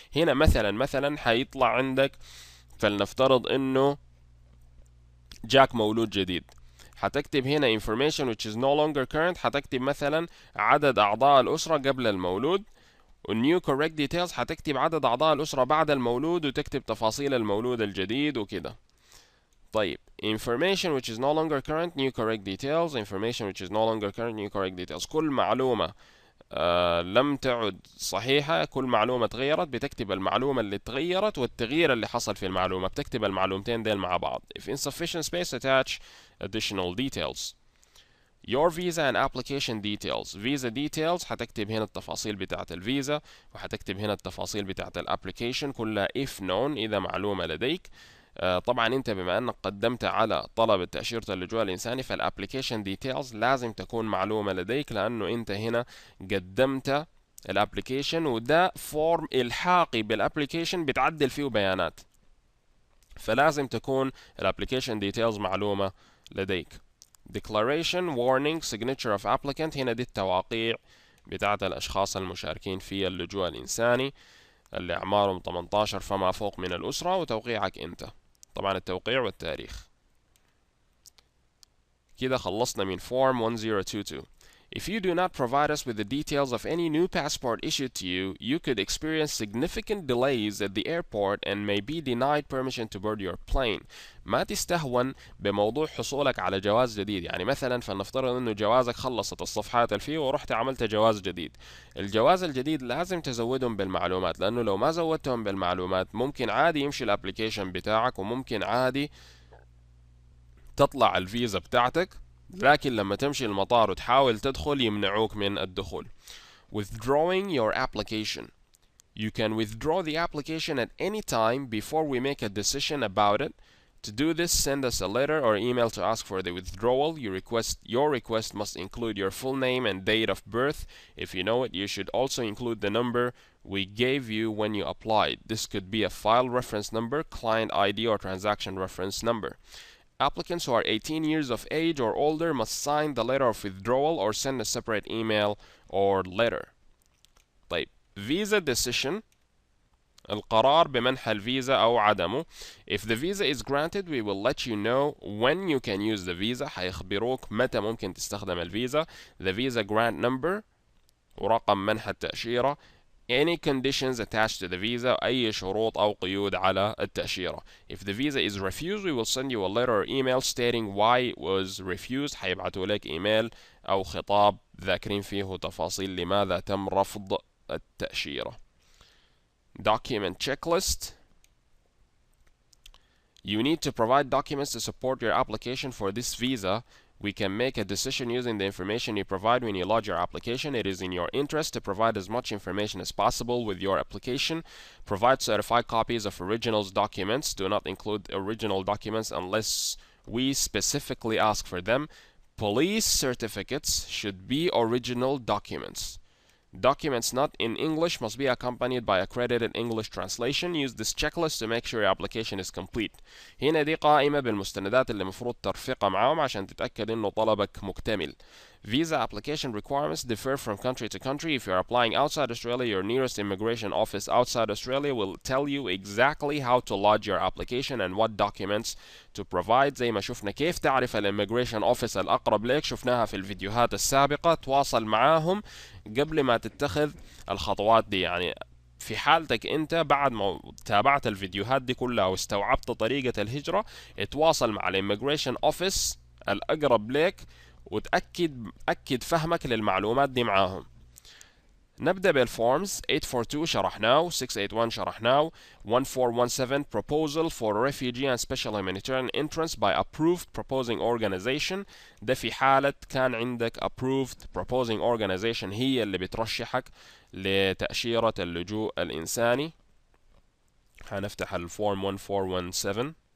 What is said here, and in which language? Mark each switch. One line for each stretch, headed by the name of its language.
Arabic: هنا مثلا حيطلع عندك، فلنفترض انه جاك مولود جديد، هتكتب هنا
English: information which is no longer current،
Arabic: هتكتب مثلا عدد اعضاء الاسره قبل المولود، والنيو
English: correct details
Arabic: هتكتب عدد اعضاء الاسره بعد المولود وتكتب تفاصيل المولود الجديد وكده.
English: طيب information which is no longer current new correct details information which is no longer current new correct details.
Arabic: كل معلومة لم تعد صحيحة، كل معلومة تغيرت، بتكتب المعلومة اللي تغيرت والتغيير اللي حصل في المعلومة، بتكتب المعلومتين ديل مع بعض.
English: if insufficient space attach additional details. your visa and application details. visa details
Arabic: هتكتب هنا التفاصيل بتاعت الفيزا، وهتكتب هنا التفاصيل بتاعت الابليكيشن كلها
English: if known
Arabic: إذا معلومة لديك. طبعا انت بما انك قدمت على طلب تأشيرة اللجوء الإنساني، فالابليكيشن ديتيلز لازم تكون معلومة لديك، لأنه انت هنا قدمت الابليكيشن، وده فورم إلحاقي بالابليكيشن بتعدل فيه بيانات، فلازم تكون الابليكيشن ديتيلز معلومة لديك.
English: declaration warning signature of applicant،
Arabic: هنا دي التواقيع بتاعت الأشخاص المشاركين في اللجوء الإنساني اللي أعمارهم 18 فما فوق من الأسرة، وتوقيعك أنت، طبعا التوقيع والتاريخ. كده خلصنا من form 1022.
English: If you do not provide us with the details of any new passport issued to you, you could experience significant delays at the airport and may be denied permission to board your plane.
Arabic: ما تستهون بموضوع حصولك على جواز جديد. يعني مثلا فلنفترض انه جوازك خلصت الصفحات اللي فيه ورحت عملت جواز جديد، الجواز الجديد لازم تزودهم بالمعلومات، لانه لو ما زودتهم بالمعلومات ممكن عادي يمشي الابليكيشن بتاعك، وممكن عادي تطلع الفيزا بتاعتك، لكن لما تمشي المطار وتحاول تدخل يمنعوك من الدخول.
English: withdrawing your application. You can withdraw the application at any time before we make a decision about it. To do this, send us a letter or email to ask for the withdrawal. Your request must include your full name and date of birth. If you know it, you should also include the number we gave you when you applied. This could be a file reference number, client ID, or transaction reference number. Applicants who are 18 years of age or older must sign the letter of withdrawal or send a separate email or letter. طيب visa decision
Arabic: القرار بمنح الفيزا أو عدمه.
English: If the visa is granted we will let you know when you can use the visa.
Arabic: حيخبروك متى ممكن تستخدم الفيزا.
English: The visa grant number
Arabic: ورقم منح التأشيرة.
English: Any conditions attached to the visa.
Arabic: أي شروط أو قيود على التأشيرة.
English: If the visa is refused we will send you a letter or email stating why it was refused.
Arabic: حيبعتوا لك إيميل أو خطاب ذاكرين فيه تفاصيل لماذا تم رفض التأشيرة.
English: Document checklist. You need to provide documents to support your application for this visa. We can make a decision using the information you provide when you lodge your application. It is in your interest to provide as much information as possible with your application. Provide certified copies of originals documents. Do not include original documents unless we specifically ask for them. Police certificates should be original documents. Documents not in English must be accompanied by accredited English translation. Use this checklist to make sure your application is complete.
Arabic: هنا دي قائمة بالمستندات اللي مفروض ترفقها معاهم عشان تتأكد إنه طلبك مكتمل.
English: Visa application requirements differ from country to country. If you're applying outside Australia, your nearest immigration office outside Australia will tell you exactly how to lodge your application and what documents to provide.
Arabic: زي ما شفنا كيف تعرف الاميجريشن اوفيس الأقرب لك، شفناها في الفيديوهات السابقة. تواصل معاهم قبل ما تتخذ الخطوات دي. يعني في حالتك انت بعد ما تابعت الفيديوهات دي كلها واستوعبت طريقة الهجرة، اتواصل مع الاميجريشن اوفيس الأقرب لك وتأكد فهمك للمعلومات دي معاهم. نبدأ بالفورمز.
English: 842
Arabic: شرحناه، 681 شرحناه،
English: 1417 proposal for refugee and special humanitarian entrance by approved proposing organization.
Arabic: ده في حالة كان عندك approved proposing organization هي اللي بترشحك لتأشيرة اللجوء الإنساني. هنفتح الفورم 1417.